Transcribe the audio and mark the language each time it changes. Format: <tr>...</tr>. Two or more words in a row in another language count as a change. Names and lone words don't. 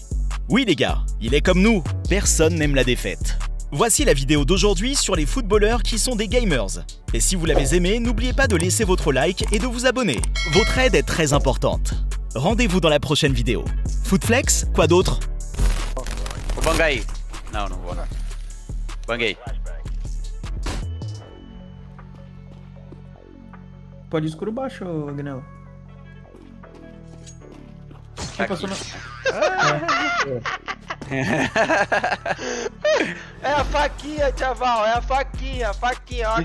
<fr>Oui les gars, il est comme nous, personne n'aime la défaite. Voici la vidéo d'aujourd'hui sur les footballeurs qui sont des gamers. Et si vous l'avez aimé, n'oubliez pas de laisser votre like et de vous abonner. Votre aide est très importante. Rendez-vous dans la prochaine vidéo. Footflex, quoi d'autre?</fr> <pt>O Bangai. Não, não vou não. Bangai. Pode ir escuro baixo, Agnello. Tá passou aqui. É a faquinha, chaval, é a faquinha, ó.</pt>